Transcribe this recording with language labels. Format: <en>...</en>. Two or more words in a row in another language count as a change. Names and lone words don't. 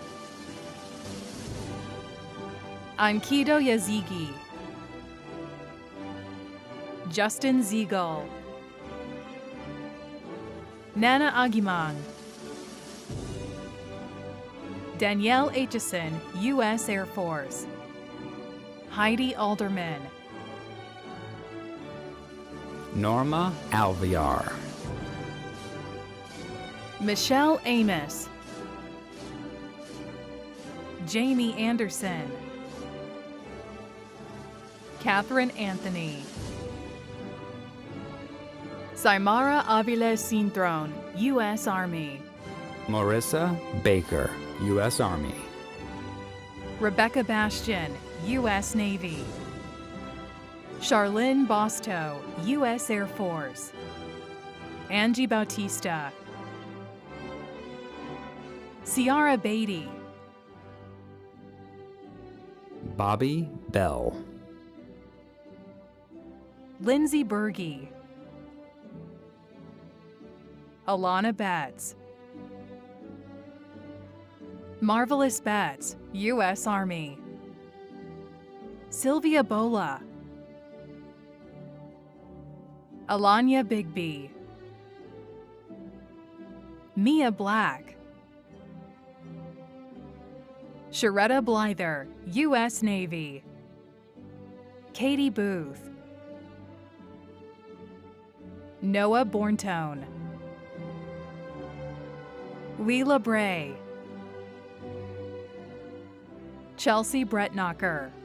<en>Ankido Yazigi. Justin Ziegel. Nana Agimang. Danielle Aitchison, U.S. Air Force. Heidi Alderman. Norma Alviar. Michelle Amos. Jamie Anderson. Catherine Anthony. Saimara Avila Sintron, U.S. Army. Marissa Baker, U.S. Army. Rebecca Bastian, U.S. Navy. Charlene Bosto, U.S. Air Force. Angie Bautista. Ciara Beatty. Bobby Bell. Lindsay Berge. Alana Betts. Marvelous Betts, U.S. Army. Sylvia Bola. Alanya Bigby. Mia Black. Sharetta Blyther, U.S. Navy. Katie Booth. Noah Borntone. Leela Bray. Chelsea Bretnacher.</en>